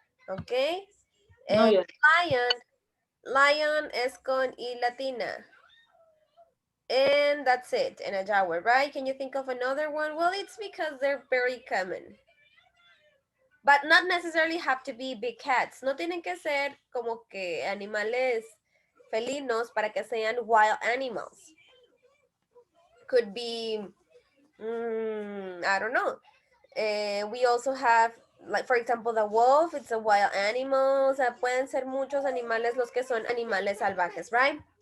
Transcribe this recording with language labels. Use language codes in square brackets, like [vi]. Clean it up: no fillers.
[es] Okay, No, and yes. lion, lion es con I latina. [en] And that's it, and a jaguar, right? Can you think of another one? Well, it's because they're very common. But not necessarily have to be big cats. [es] No tienen que ser como que animales felinos para que sean wild animals. [en] Could be, I don't know. We also have, like for example, the wolf. It's a wild animal. [es] O sea, pueden ser muchos animales los que son animales salvajes, right?